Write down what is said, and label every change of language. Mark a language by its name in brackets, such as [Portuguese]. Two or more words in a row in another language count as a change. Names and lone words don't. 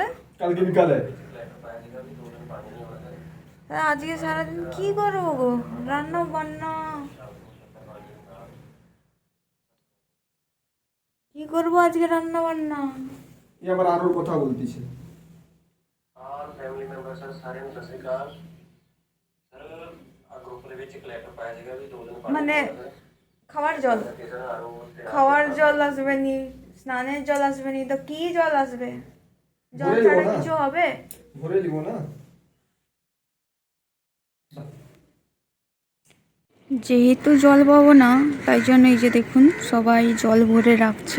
[Bangla] কালকে বিকালে। আজকে সারাদিন কি করবো গো? রান্না বান্না। কি করবো আজকে রান্না বান্না? ये আবার আরোর কথা বলতিছে। [Punjabi] और [English] family members [Punjabi] सारे ਨੂੰ ਸਤਿ ਸ਼੍ਰੀ ਅਕਾਲ ਸਰ। ਆ ਗਰੁੱਪ ਦੇ ਵਿੱਚ ਇੱਕ ਲੈਟਰ ਪਾਇਆ ਸੀਗਾ ਵੀ 2 ਦਿਨ [Bangla] মানে খাওয়ার জল, ਸਰ খাওয়ার জল আসবে নি, স্নানের জল আসবে নি, তো কি জল আসবে? জল ভরে ছাড়া দেবো না? কিছু হবে? ভরে দিব না। যেহেতু জল পাবো না, তাই জন্য এই যে দেখুন সবাই জল ভরে রাখছে।